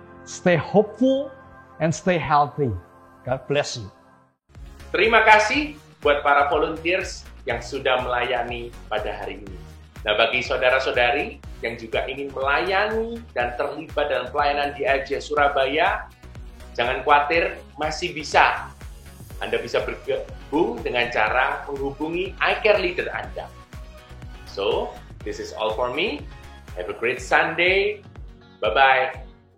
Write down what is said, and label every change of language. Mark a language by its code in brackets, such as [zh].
[en] Stay hopeful and stay healthy. God bless you. [id] Terima kasih buat para volunteers yang sudah melayani pada hari ini. Nah, bagi saudara-saudari yang juga ingin melayani dan terlibat dalam pelayanan di AJ Surabaya, jangan khawatir, masih bisa. Anda bisa bergabung dengan cara menghubungi iCare Leader Anda. [en] So, this is all for me. Have a great Sunday. Bye-bye.